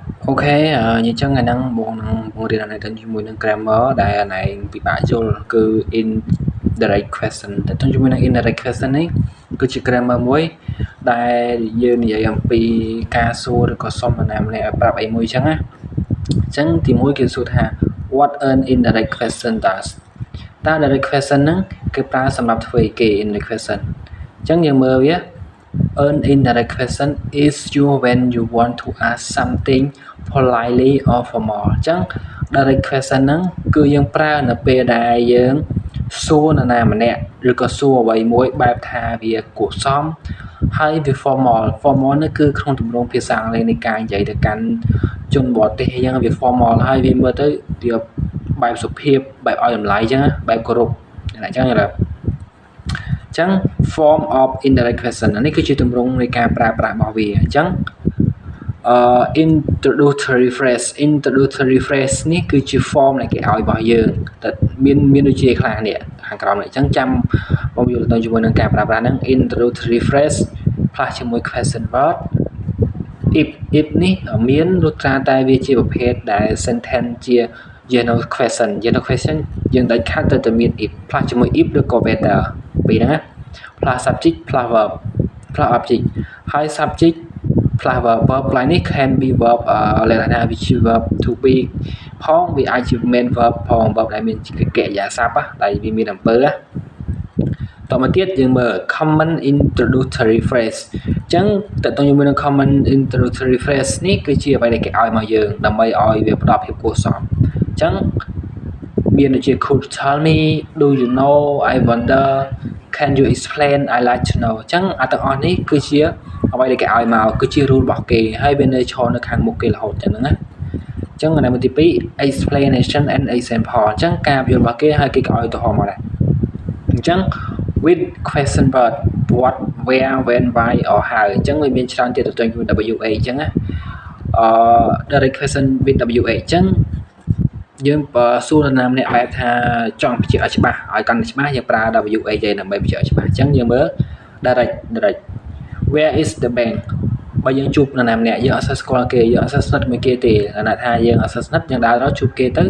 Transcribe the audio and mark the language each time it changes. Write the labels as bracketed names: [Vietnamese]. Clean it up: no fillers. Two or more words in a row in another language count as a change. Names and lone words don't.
[Khmer] OK nhưចឹងថ្ងៃហ្នឹងបងនឹងបង្រៀនអានេះទៅជាមួយនឹង grammar ដែលអានេះពិបាកយល់គឺ [English] indirect question [Khmer] តែទៅជាមួយនឹង [English] indirect question [Khmer] នេះគឺជា grammar មួយដែលយើងនិយាយអំពីការសួរឬក៏សុំ នរណាម្នាក់ឲ្យប្រាប់អីមួយចឹងណាអញ្ចឹងទីមួយគេសួរថា [English] what an indirect question does [Khmer] តើ [English] direct question [Khmer] ហ្នឹងគេប្រើសម្រាប់ធ្វើអីគេ [English] indirect question [Khmer] អញ្ចឹងយើងមើលវា An [English] indirect question is used when you want to ask something politely or formal អញ្ចឹង direct question [Khmer] ហ្នឹងគឺយើងប្រើនៅពេលដែល យើងសួរនរណាម្នាក់ឬក៏សួរអ្វីមួយបែបថាវាគួរសមហើយវា formal នេះគឺក្នុងទម្រង់ភាសាអង់គ្លេសនៃការនិយាយទៅកាន់ជនបរទេសអញ្ចឹងវា formal ហើយវាមើលទៅវាបែបសុភាពបែបឲ្យតម្លៃអញ្ចឹងបែបគោរពអញ្ចឹងយល់ទេអញ្ចឹង [English] form of indirect question [Khmer] នេះគឺជាទម្រង់នៃការប្រើប្រាស់របស់វាអញ្ចឹង [English] introductory phrase [Khmer] នេះគឺជា form ដែលគេឲ្យរបស់យើងតែមានដូចជាខ្លះនេះខាងក្រោមនេះអញ្ចឹងចាំបងយល់ទៅជាមួយនឹងការប្រើប្រាស់ហ្នឹង [English] introductory phrase [Khmer] ផ្លាស់ជាមួយ [English] question word if [Khmer] នេះមានលុះត្រាតែវាជាប្រភេទដែល sentence ជា [English] general question [Khmer] យើងដាច់ខាតទៅមាន if ផ្លា ស់ជាមួយ if ឬក៏ whether ពីហ្នឹងណាផ្លាស់ subject ផ្លាស់ verb ផ្លាស់ object ហើយ subject ផ្លាស់ verb ផ្លាស់នេះ [English] can be verb [Khmer] លក្ខណៈវាជា [English] verb to be [Khmer] ផងវាអាចជា [English] main verb [Khmer] ផង verb ដែលមានកិ រិយាសព្ទដែលវាមានអំពើណាតមកទៀតយើងមើល [English] common introductory phrase [Khmer] អញ្ចឹងតើតើជាមួយនឹង [English] common introductory phrase [Khmer] នេះគឺជាអ្វីដែលគេឲ្យមក យើងដើម្បីឲ្យវាផ្ដល់ភាពគួរសមអញ្ចឹងមានដូចជា [English] could you tell me do you know I wonder can you explain I like to know [Khmer] អញ្ចឹងអាទាំងអស់នេះគឺជាអ្វីដែលគេឲ្យមកគឺជា rule របស់គេហើយវានៅឈរនៅខាងមុខគេរហូតចឹងណាអញ្ចឹងនៅទី2 [English] explanation and example [Khmer] អញ្ចឹងការយល់របស់គេហើយគេក៏ឲ្យឧទាហរណ៍មកដែរអញ្ចឹង [English] with question word what where when why or how [Khmer] អញ្ចឹងវាមានច្រើនទៀតទៅជាមួយ WH អញ្ចឹងណា [English] direct question with WH [Khmer] អញ្ចឹងយើងសួរនរណាម្នាក់បែបថាចង់បញ្ជាក់ឲ្យច្បាស់ឲ្យកាន់តែច្បាស់យើងប្រើ WH ឯដើម្បីបញ្ជាក់ឲ្យច្បាស់អញ្ចឹងយើងមើល [English] direct where is the bank [Khmer] បើយើងជួបនរណាម្នាក់យើងអត់សូវស្គាល់គេយើងអត់សូវស្និទ្ធមួយគេទេណាថាយើងអត់សូវស្និទ្ធយើងដើរទៅជួបគេទៅ